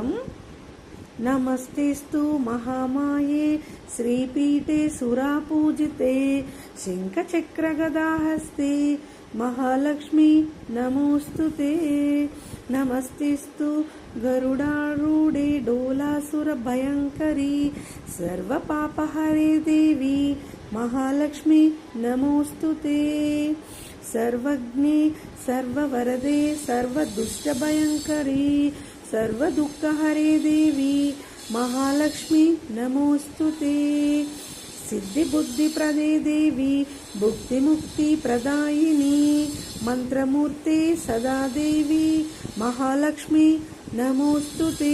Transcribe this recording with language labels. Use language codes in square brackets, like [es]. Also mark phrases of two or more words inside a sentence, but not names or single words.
[sa] నమస్తేస్తు మహామాయే శ్రీపీఠే సురాపూజితే శంఖచక్రగదాహస్తే మహాలక్ష్మి నమోస్తుతే. నమస్తేస్తు గరుడారూఢే డోలాసుర భయంకరీ సర్వపాపహరే దేవి మహాలక్ష్మి నమోస్తుతే. सर्वज्ञे सर्ववरदे सर्वदुष्टभयंकरी सर्वदुःखहरे देवी महालक्ष्मी नमोस्तुते. सिद्धिबुद्धिप्रदे देवी भुक्तिमुक्तिप्रदायिनी मंत्रमूर्ते सदा देवी महालक्ष्मी नमोस्तुते.